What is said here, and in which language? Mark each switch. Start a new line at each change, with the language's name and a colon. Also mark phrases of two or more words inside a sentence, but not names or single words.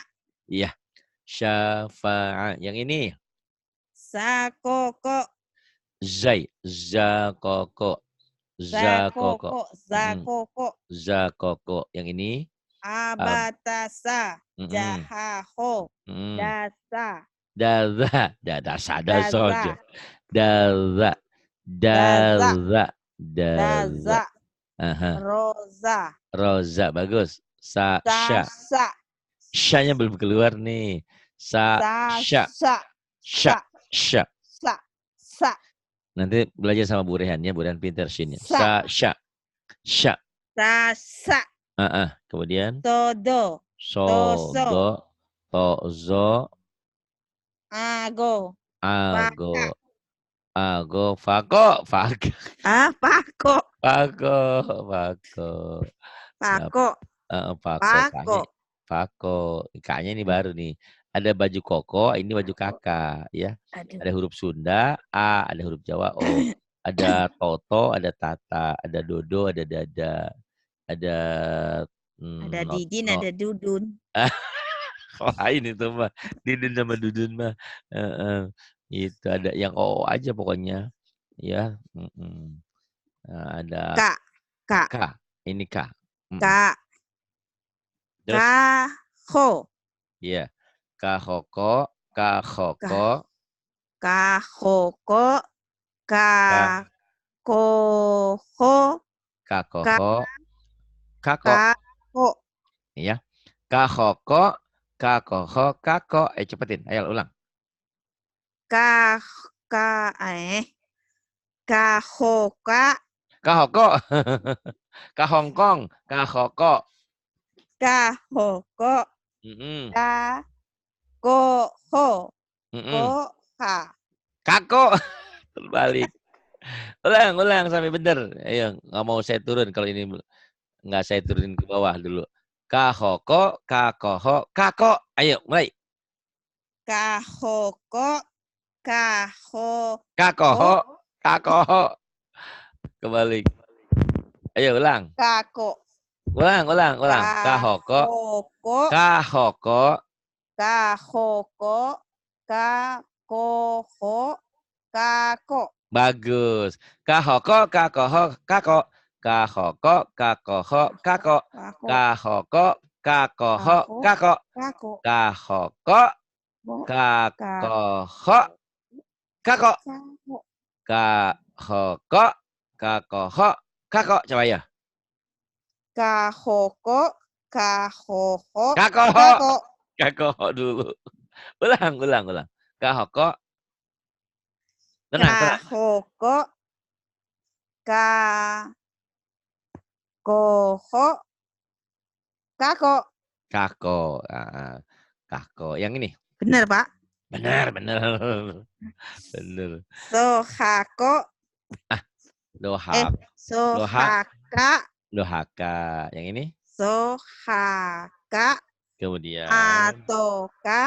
Indonesian: Iya. Syafa'a. Yang ini. Sakoko. Zakoko. Zakoko. Zakoko. Yang ini. Abatasa. Jahaho. Dasa. Dasa soja. Daza. Roza. Bagus. Sya. Syanya belum keluar nih. Sya. Nanti belajar sama Bu Rehan ya. Bu Rehan pintar sini. Sya. Rasa. Kemudian. Todo. Sodo. Tozo. Ago. Fako. Kaknya ini baru nih. Ada baju koko, ini baju kakak ya. Ada huruf Sunda, A, ada huruf Jawa, O. Ada Toto, ada Tata, ada Dodo, ada Dada. Ada Didin, ada Dudun. Lain itu mah. Didin sama Dudun mah. Itu ada yang O aja pokoknya. Ya. Ada K. Ini K. Kaho. Iya. Kahoko. Kahoko. Kakoho. Kako. Iya. Kahoko. Kakoho. Kako. Cepetin. Ayo ulang. Kahoka. Kahoko. Kahongkong. Kahoko. Kahoko. Kakoho. Koha. Kako. Terbalik. Ulang sampai benar. Ayo, nggak mau saya turun kalau ini nggak saya turunin ke bawah dulu. Kahoko, kakoho, kako. Ayo, mulai. Kahoko, kakoho, kakoho. Kebalik. Ayo, ulang. Kako. Ulang. Kahoko, kahoko, kakoho, kako. Bagus. Kahoko, kakoho, kako. Kahoko, kakoho, kako. Kahoko, kakoho, kako. Kahoko, kakoho, kako. Kahoko, kakoho, kako. Coba ya. Kahoko, kakoho, kako. Kakoho dulu. Ulang. Kahoko. Tenang. Kahoko, Koho. Kako. Kako. Kako. Yang ini. Benar, Pak. Benar. Benar. Sohako. Lohak. Sohaka. Lohaka. Yang ini? Sohaka. Kemudian. Atoka.